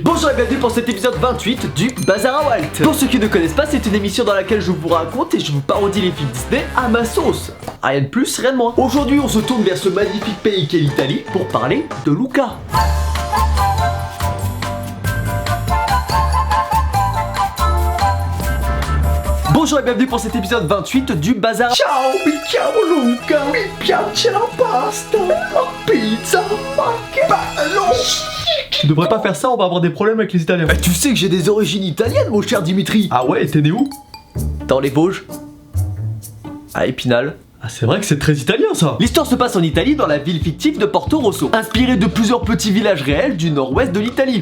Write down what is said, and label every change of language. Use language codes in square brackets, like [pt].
[fr] Bonjour et bienvenue pour cet épisode 28 du Bazar à Walt. Pour ceux qui ne connaissent pas, c'est une émission dans laquelle je vous raconte et je vous parodie les films Disney à ma sauce. Rien de plus, rien de moins. Aujourd'hui, on se tourne vers ce magnifique pays qu'est l'Italie pour parler de Luca. Bonjour et bienvenue pour cet épisode 28 du Bazar. [it] Ciao, mi chiamo Luca, mi piace la pasta, la pizza, ma che bello. [fr] Tu devrais pas faire ça, on va avoir des problèmes avec les Italiens. Tu sais que j'ai des origines italiennes, mon cher Dimitri. Ah ouais, et t'es né où? Dans les Vosges. À Épinal. Ah, c'est vrai que c'est très italien ça. L'histoire se passe en Italie, dans la ville fictive de Porto Rosso, inspirée de plusieurs petits villages réels du nord-ouest de l'Italie.